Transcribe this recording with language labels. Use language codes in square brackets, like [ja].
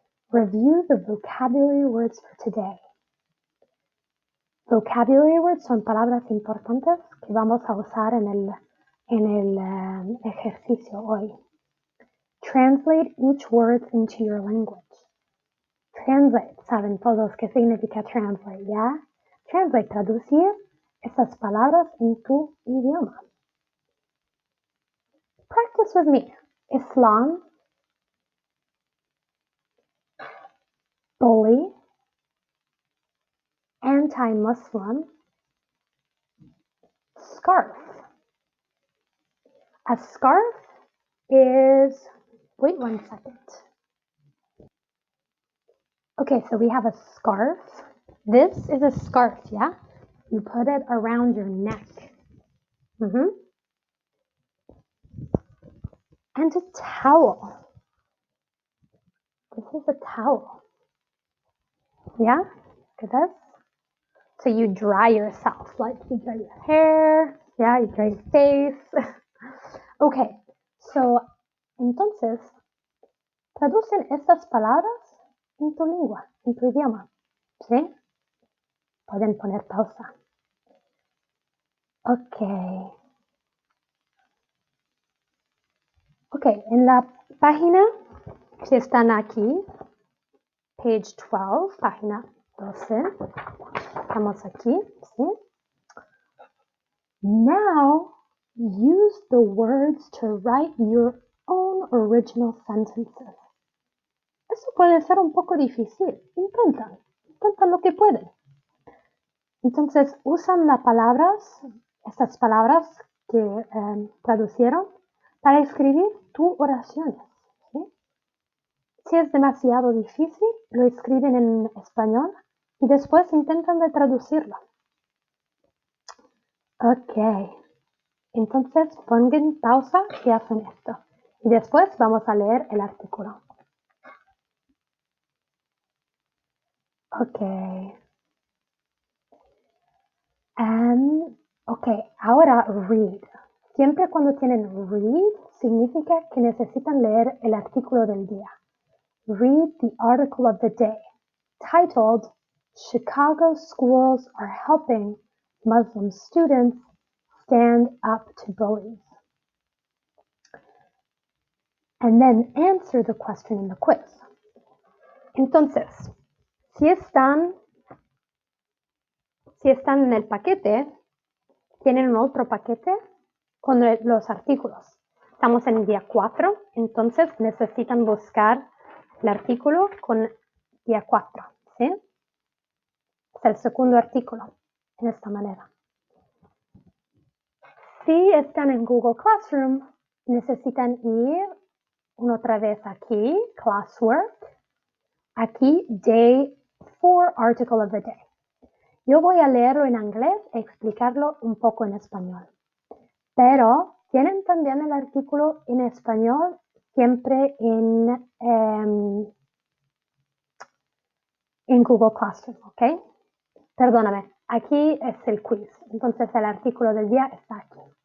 [en] Review the vocabulary words for today. Vocabulary words [es] son palabras importantes que vamos a usar en el ejercicio hoy. [en] Translate each word into your language. [es] Translate, saben todos qué significa translate, ¿ya? Translate, traducir esas palabras en tu idioma. [en] Practice with me. Islam, bully, anti-Muslim, scarf. A scarf is, wait 1 second. Okay, so we have a scarf. This is a scarf, yeah? You put it around your neck. And a towel. This is a towel. Yeah? Look at this. So you dry yourself, like you dry your hair, yeah, you dry your face. [es] Okay, so entonces traducen estas palabras en tu lengua, en tu idioma, ¿sí? Pueden poner pausa. Ok. Ok, en la página que están aquí, [en] page 12, [es] página 12, estamos aquí, ¿sí? [en] Now, use the words to write your own original sentences. [es] Eso puede ser un poco difícil. Intentan lo que pueden. Entonces, usan estas palabras que traducieron para escribir tus oraciones. ¿Sí? Si es demasiado difícil, lo escriben en español y después intentan de traducirlo. Ok. Entonces, pongan pausa y hacen esto. Y después vamos a leer el artículo. Ok. Ok, ahora read. Siempre cuando tienen read, significa que necesitan leer el artículo del día. [en] Read the article of the day, titled, Chicago Schools Are Helping Muslim Students Stand Up to Bullies. And then answer the question in the quiz. [es] Entonces, si están en el paquete, tienen un otro paquete con los artículos. Estamos en el día 4, entonces necesitan buscar el artículo con día 4, ¿sí? Es el segundo artículo, en esta manera. Si están en Google Classroom, necesitan ir otra vez aquí, Classwork, Aquí, [en] day 4, article of the day. [es] Yo voy a leerlo en inglés e explicarlo un poco en español. Pero tienen también el artículo en español siempre en Google Classroom, ¿ok? Perdóname, aquí es el quiz, entonces el artículo del día está aquí.